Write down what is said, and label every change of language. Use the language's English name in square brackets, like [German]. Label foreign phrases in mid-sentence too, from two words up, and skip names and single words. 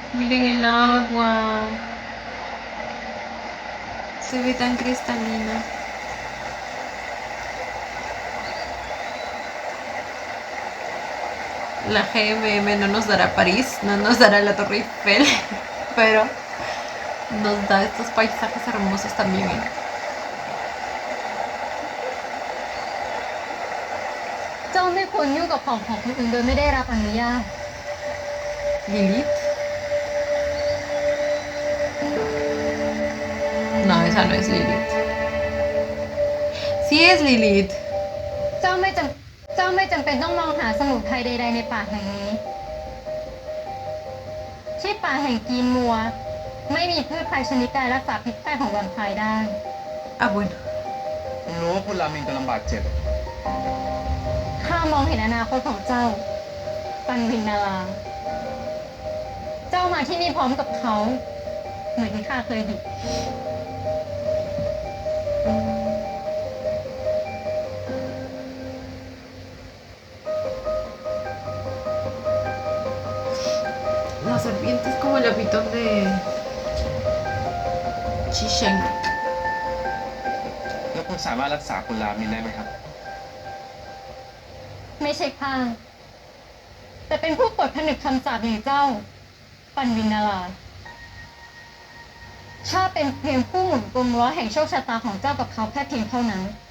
[Spanish] Miren el agua. Se ve tan cristalina. La GMM no nos dará París, no nos dará la Torre Eiffel, pero nos da estos paisajes hermosos también. [Thai] เจ้าไม่ควรยุ่งกับของของคนอื่นโดยไม่ได้รับอนุญาต [Spanish] Lilith. No, esa no es Lilith. Sí es Lilith. [Thai] เจ้าไม่จำเป็นต้องมองหาสมุนไพรใดๆในป่าแห่งนี้ ที่ป่าแห่งกีนมัว ไม่มีพืชภัยชนิดใดรักษาพิษแพทย์ของแวมไพร์ได้ [Spanish] Ah, bueno. [Thai] ผมรู้ว่าคุณรามินกำลังบาดเจ็บ ข้ามองเห็นอนาคตของเจ้า ปันวินนาราเจ้ามาที่นี่พร้อมกับเขา เหมือนที่ข้าเคยดิ [Spanish] La serpiente es como el lapitón de Chishen. [Thai] แล้วคุณสามารถรักษาคุณรามินได้ไหมครับ ไม่ใช่ข้า แต่เป็นผู้ปลดผนึกคำสาปอย่างเจ้า ปันวินนาราข้าเป็นเพียงผู้หมุนกลมล้อแห่งโชคชะตาของเจ้ากับเขาแค่เพียงเท่านั้น